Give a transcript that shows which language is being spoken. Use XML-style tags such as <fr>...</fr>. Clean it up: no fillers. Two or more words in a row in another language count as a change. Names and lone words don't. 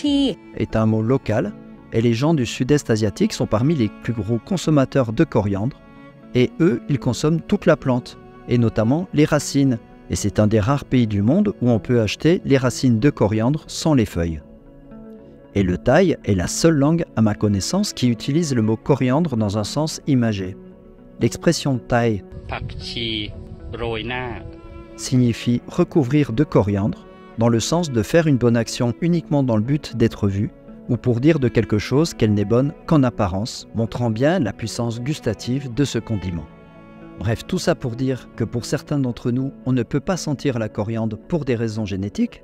<fr>est un mot local et les gens du sud-est asiatique sont parmi les plus gros consommateurs de coriandre et eux, ils consomment toute la plante et notamment les racines. Et c'est un des rares pays du monde où on peut acheter les racines de coriandre sans les feuilles. Et le thaï est la seule langue à ma connaissance qui utilise le mot coriandre dans un sens imagé. L'expression thaï</fr> <th>ผักชีโรยหน้า</th> <fr>signifie recouvrir de coriandre dans le sens de faire une bonne action uniquement dans le but d'être vu ou pour dire de quelque chose qu'elle n'est bonne qu'en apparence, montrant bien la puissance gustative de ce condiment. Bref, tout ça pour dire que pour certains d'entre nous, on ne peut pas sentir la coriandre pour des raisons génétiques.</fr>